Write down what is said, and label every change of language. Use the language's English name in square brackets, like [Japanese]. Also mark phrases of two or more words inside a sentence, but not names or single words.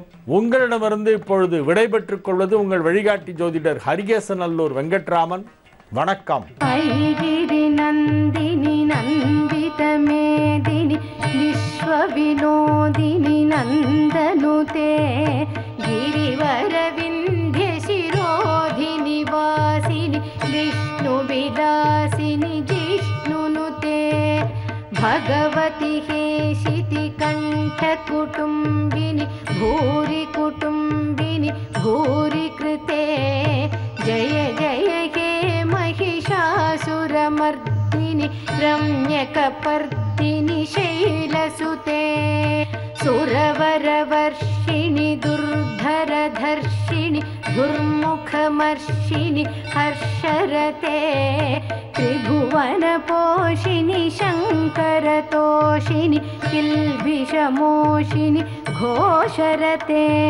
[Tamil] உங்களிடமிருந்து இப்பொழுது விடைபெற்றுக் கொள்வது உங்கள் வழிகாட்டி ஜோதிடர் ஹரிகேசநல்லூர் வெங்கட்ராமன். வணக்கம். [Sanskrit] ஐகிரி நந்தினி நந்தித மேதினி விஸ்வ வினோதினி நந்தனுதே ಗಿರಿವರ ವಿಂಧ್ಯ ಶಿರೋಧಿನಿ ವಾಸಿನಿ ವಿಷ್ಣು ವಿಲಾಸಿನಿ ಜಿಷ್ಣುನುತೆ ಭಗವತಿ ಹೇಷಿತಿ ಕಂಠ ಕುಟುಂಬಿನಿ ಭೂರಿ ಕುಟುಂಬಿನಿ ಭೂರಿ ಕೃತೆ ಜಯ ಜಯ ಹೇ महिषासुरमर्दिनि रम्यकपर्दिनि शैलसुते सुरवरवर्षिणि दुर्गधर्षिणि दुर्मुखमर्षिणि हर्षरते त्रिभुवनपोषिणि शङ्करतोषिणि किल्बिषमोषिणि घोषरते